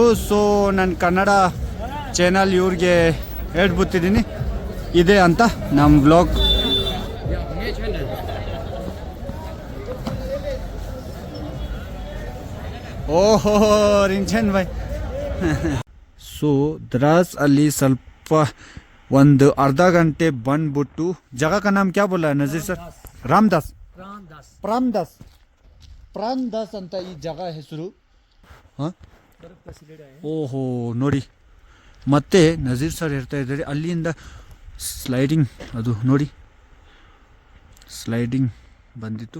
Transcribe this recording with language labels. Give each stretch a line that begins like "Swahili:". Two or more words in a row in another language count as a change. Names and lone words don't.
Kannada: ಸೊ ನನ್ನ ಕನ್ನಡ ಚಾನಲ್ ಇವ್ರಿಗೆ ಹೇಳ್ಬಿಟ್ಟಿದ್ದೀನಿ ಇದೆ ಅಂತ ನಮ್ಮ ವ್ಲಾಗ್. ಓಹೋ ರಿಂಚನ್ ಬಾಯ್. ಸೊ द्रास ಅಲ್ಲಿ ಸ್ವಲ್ಪ ಒಂದು ಅರ್ಧ ಗಂಟೆ ಬಂದ್ಬಿಟ್ಟು ಜಾಗ
Hindi: का नाम क्या बोला नजीर सर?
Kannada: ರಾಮದಾಸ್ ಪ್ರಾನ್ದಾಸ್ ಅಂತ ಈ ಜಾಗ ಹೆಸರು. ಹಾಂ, ಓಹೋ ನೋಡಿ. ಮತ್ತೆ ನಜೀರ್ ಸರ್ ಹೇಳ್ತಾ ಇದ್ದಾರೆ ಅಲ್ಲಿಂದ ಸ್ಲೈಡಿಂಗ್, ಅದು ನೋಡಿ ಸ್ಲೈಡಿಂಗ್ ಬಂದಿತ್ತು.